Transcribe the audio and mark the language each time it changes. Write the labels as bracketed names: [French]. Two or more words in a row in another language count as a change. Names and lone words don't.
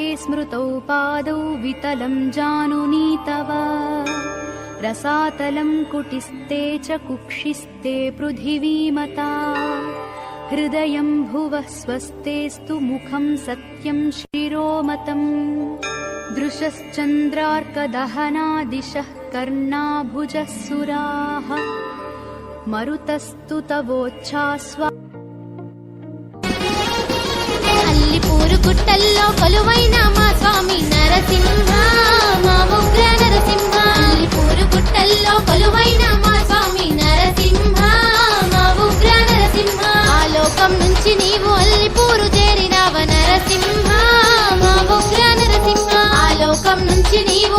[Sanskrit] स्मृतौ पादौ वितलं जानुनी तव रसातलं कुटिस्ते च कुक्षिस्ते पृथिवीमता हृदयं भुवः स्वस्तेस्तु मुखं सत्यं शिरोमतम् दृशश्चन्द्रार्कदहनादिशः कर्णाभुजः सुराः मरुतस्तु तवोच्छास्वा [Telugu] గుట్టల్లో కొలువైన మా స్వామి నరసింహ మా ఉగ్ర నరసింహ అల్లిపూరు గుట్టల్లో కొలువైన మా స్వామి నరసింహ మా ఉగ్ర నరసింహ ఆలోకం నుంచి నీవు అల్లిపూరు చేరినావ నరసింహ మా ఉగ్ర నరసింహ ఆలోకం నుంచి